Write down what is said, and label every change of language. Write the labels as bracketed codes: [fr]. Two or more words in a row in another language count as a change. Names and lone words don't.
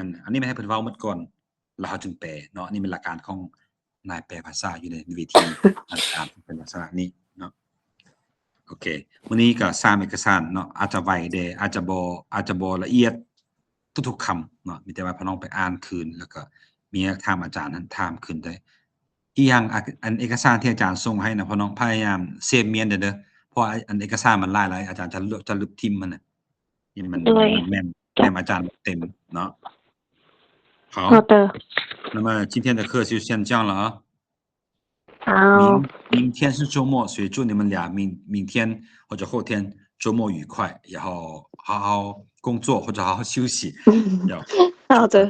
[tts] อันนี้มันให้เพิ่นเว้าหมดก่อนแล้วเราจึงแปลเนาะอันนี้เป็นหลักการของนายแปลภาษาอยู่ในเวทีต่างๆเป็นลักษณะนี้เนาะโอเคมื้อนี้ก็3เอกสารเนาะอาจจะไวแด่อาจจะบ่ละเอียด ทุกๆคำเนาะมีแต่ว่าพอน้องไปอ่านคืนแล้วก็มีถามอาจารย์นั้นถามคืนได้อีกอย่างอันเอกสารที่อาจารย์ส่งให้น่ะพอน้องพยายามเซฟเมียนเด้อเพราะว่าอันเอกสารมันหลายๆอาจารย์จะลบทิ่มมันน่ะที่มัน [zh] 对 [tts] มันแม่มอาจารย์เต็มเนาะ好 [zh] 好的那么今天的课就先这样了啊好明天是周末所以祝你们俩明天或者后天周末愉快然后好好工作或者好好休息要好的